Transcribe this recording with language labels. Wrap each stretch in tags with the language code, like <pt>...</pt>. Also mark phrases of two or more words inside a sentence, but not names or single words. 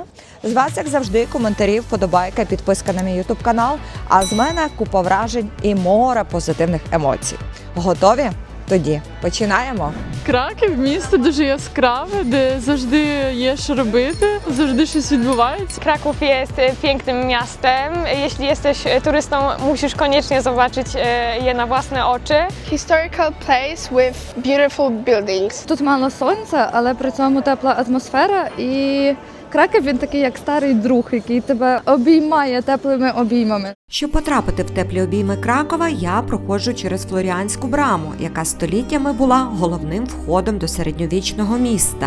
<uk>З вас, як завжди, коментарі, вподобайка, підписка на мій ютуб-канал, а з мене купа вражень і море позитивних емоцій. Готові? Тоді починаємо! Краків – місто дуже яскраве, де завжди є що робити, завжди щось відбувається.</uk> <pl>Kraków jest pięknym miastem. Jeśli jesteś turystą, musisz koniecznie zobaczyć je na własne oczy.</pl> <en>Historical place with beautiful buildings.</en> <uk>Тут мало сонця, але при цьому тепла атмосфера, і Краків він такий як старий друг, який тебе обіймає теплими обіймами. Щоб потрапити в теплі обійми Кракова, я проходжу через Флоріанську браму, яка століттями була головним входом до середньовічного міста.</uk>